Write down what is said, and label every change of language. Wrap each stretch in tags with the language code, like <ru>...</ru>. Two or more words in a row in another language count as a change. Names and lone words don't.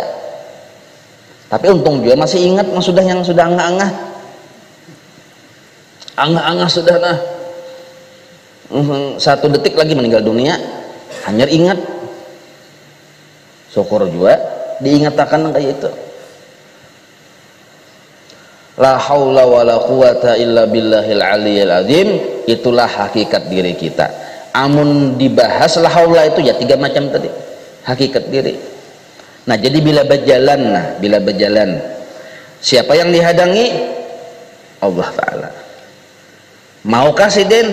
<bjn>Tapi untung juga masih ingat yang sudah angah-angah. Angah-angah sudah nah. 1 detik lagi meninggal dunia, hanya ingat. Syukur juga diingatkan kayak itu.</bjn> <ar>لا حول ولا قوة إلا بالله العلي العظيم,</ar> <bjn>itulah hakikat diri kita. Amun dibahas</bjn> <ar>لا حول</ar> <bjn>itu ya 3 macam tadi hakikat diri. Nah, jadi bila berjalan siapa yang dihadangi? Allah Ta'ala. Maukah sidin?</bjn>